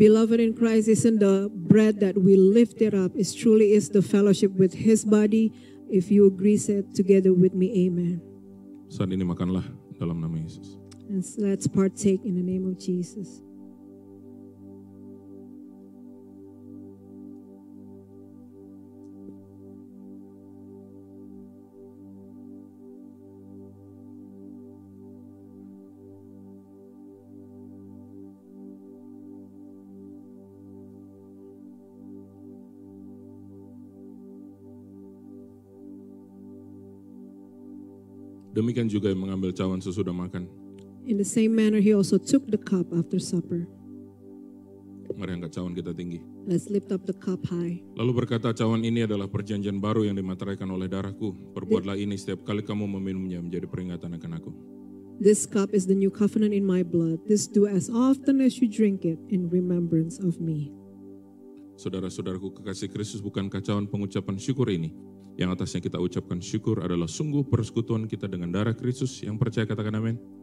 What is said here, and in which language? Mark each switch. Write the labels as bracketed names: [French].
[English] Beloved in Christ, isn't the bread that we lift it up, it truly is the fellowship with His body. If you agree, say it together with me, amen. [Indonesian] Saat ini makanlah dalam nama Yesus. [English] And let's partake in the name of Jesus. [Indonesian] Demikian juga yang mengambil cawan sesudah makan. [English] In the same manner, He also took the cup after supper. [Indonesian] Mari angkat cawan kita tinggi. [English] Let's lift up the cup high. [Indonesian] Lalu berkata, cawan ini adalah perjanjian baru yang dimateraikan oleh darahku. Perbuatlah ini setiap kali kamu meminumnya menjadi peringatan akan aku. [English] This cup is the new covenant in my blood. This do as often as you drink it in remembrance of me. [Indonesian] Saudara-saudaraku kekasih Kristus, bukankah cawan pengucapan syukur ini yang atasnya kita ucapkan syukur adalah sungguh persekutuan kita dengan darah Kristus yang percaya, katakan amin.